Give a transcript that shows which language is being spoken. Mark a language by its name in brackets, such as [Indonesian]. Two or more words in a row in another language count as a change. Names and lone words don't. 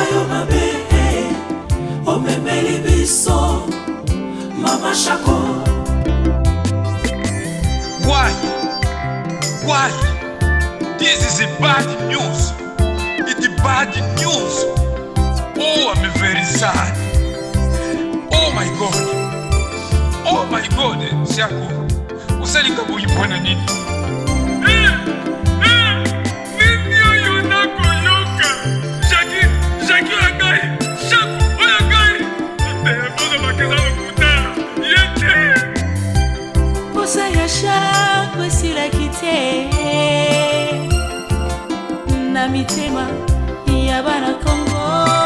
[Lingala] yo mabe omemeli biso mama Shako. [English] Why? This is a bad news. It's a bad news. Oh, I'm very sad. Oh my God, Shako. [Lingala] Usalinga buyipona nini? Shako sila kite na mitema ya bana Kongo.